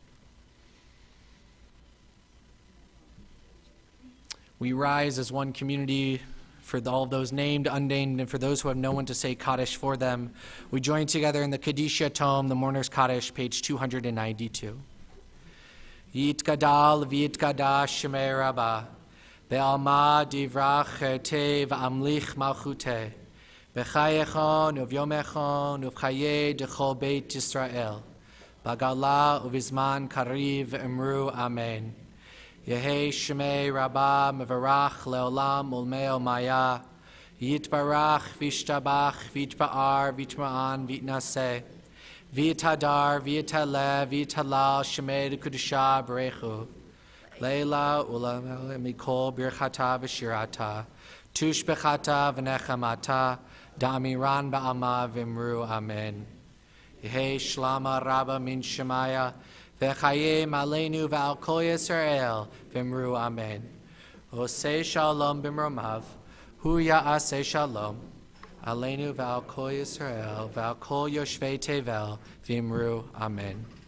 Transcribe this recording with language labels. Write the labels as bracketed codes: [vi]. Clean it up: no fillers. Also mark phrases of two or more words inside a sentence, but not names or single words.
[en] We rise as one community for all of those named, unnamed, and for those who have no one to say Kaddish for them. We join together in the Kaddish Tome, the Mourner's Kaddish, page 292. [arc] יתגדל ויתקדש שמה רבא בעלמא די ברא כרעותה וימליך מלכותה בחייכון וביומיכון ובחיי דכל בית ישראל, בעגלא ובזמן קריב ואמרו אמן. יהא שמה רבא מברך לעלם ולעלמי עלמיא יתברך וישתבח ויתפאר ויתרומם ויתנשא ויתהדר ויתעלה ויתהלל שמה דקודשא בריכו לעלא ולעלא מכל ברכתא ושירתא תשבחתא ונחמתא דאמירן בעלמא ואמרו אמן. יהא שלמא רבא מן שמיא וחיים עלינו ועל כל ישראל ואמרו אמן. [he] עושה שלום במרומיו הוא יעשה שלום עלינו ועל כל ישראל ועל כל יושבי תבל ואמרו אמן.